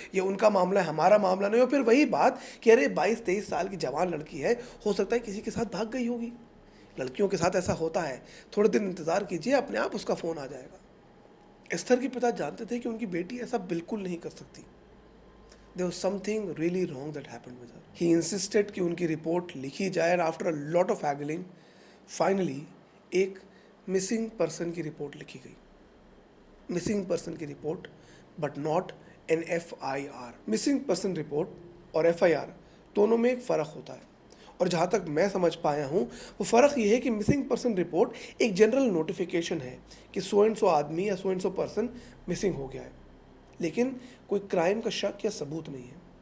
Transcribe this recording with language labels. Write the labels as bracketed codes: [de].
[hi] ये उनका मामला है, हमारा मामला नहीं हो। फिर वही बात कि अरे 22-23 साल की जवान लड़की है, हो सकता है किसी के साथ भाग गई होगी। लड़कियों के साथ ऐसा होता है, थोड़े दिन इंतज़ार कीजिए, अपने आप उसका फ़ोन आ जाएगा। एस्थर के पिता जानते थे कि उनकी बेटी ऐसा बिल्कुल नहीं कर सकती। [en] There was something really wrong that happened with her. He insisted [hi] कि उनकी रिपोर्ट लिखी जाए [en] and after a lot of haggling, finally [hi] एक मिसिंग पर्सन की रिपोर्ट लिखी गई। मिसिंग पर्सन की report [en] but not an [hi] FIR। Missing person report और FIR दोनों में एक फ़र्क होता है, और जहाँ तक मैं समझ पाया हूँ वो फ़र्क ये है कि मिसिंग पर्सन रिपोर्ट एक जनरल नोटिफिकेशन है कि सो एंड सो आदमी या so and so person missing हो गया है, लेकिन कोई क्राइम का शक या सबूत नहीं है।